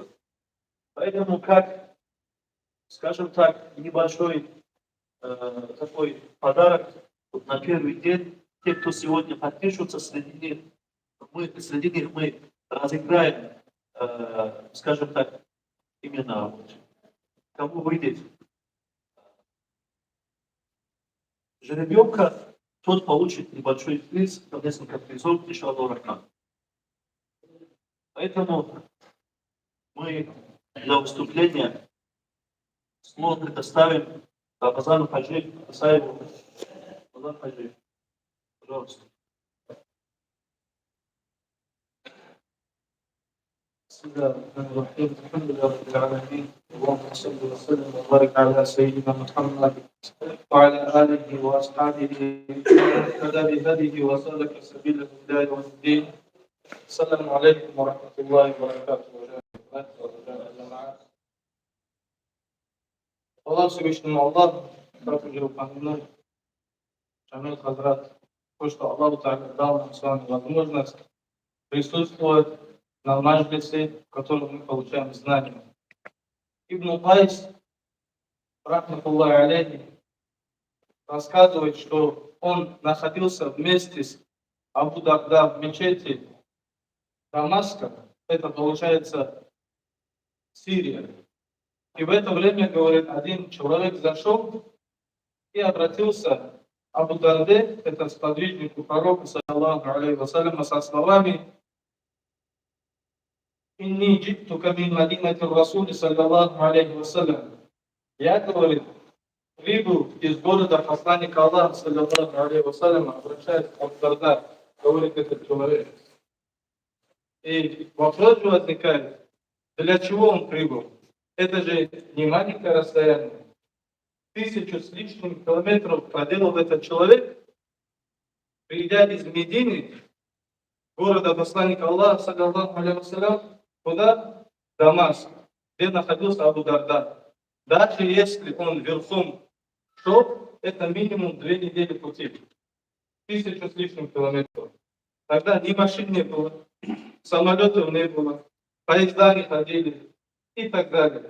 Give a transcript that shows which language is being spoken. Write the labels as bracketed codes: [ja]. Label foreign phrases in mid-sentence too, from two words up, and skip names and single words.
[ru] Поэтому как, скажем так, небольшой такой подарок на первый день, те, кто сегодня подпишутся, среди них мы разыграем, скажем так, именно кому выйдет жеребьевка, тот получит небольшой приз, несколько призов, [ar] إن شاء الله الرحمن. [ru] Поэтому мы для выступления снова предоставим Рамазану Хаджи Асаеву. Рамазан Хаджи, пожалуйста. [ar] بسم الله الرحمن الرحيم الحمد لله رب العالمين اللهم صل وسلم وبارك على سيدنا محمد وعلى اله واصحابه واهتدى بهديه وسلك سبيله الى يوم الدين. السلام عليكم ورحمه الله وبركاته. [ru] Аллах Всевышнему Аллаху, как уже упомянул Шамиль Хазрат, то, что Аллах дал нам с вами возможность присутствовать на маджлисе, в котором мы получаем знания. Ибн Кайс, [ar] رحمة الله عليه, [ru] рассказывает, что он находился вместе с Абу Дарда в мечети Дамаска, это получается Сирия. И в это время, говорит, один человек зашел и обратился Абу Дарде, это сподвижнику пророка, [ar] صلى الله عليه وسلم, [ru] со словами: [ar] إني جئتك من مدينة الرسول صلى الله عليه وسلم». [ru] Я, говорит, прибыл из города посланника Аллаха, [ar] صلى الله عليه وسلم, [ru] обращаясь к Абу Дарда, говорит этот человек. И вопрос же возникает, для чего он прибыл? Это же не маленькое расстояние. 1000 с лишним километров проделал этот человек, придя из Медины, города посланника Аллаха, [ar] صلى الله عليه وسلم, [ru] куда? Дамаск, где находился Абу Дарда. Даже если он верхом шел, это минимум 2 недели пути. 1000 с лишним километров. Тогда ни машин не было, самолетов не было, поезда не ходили и так далее.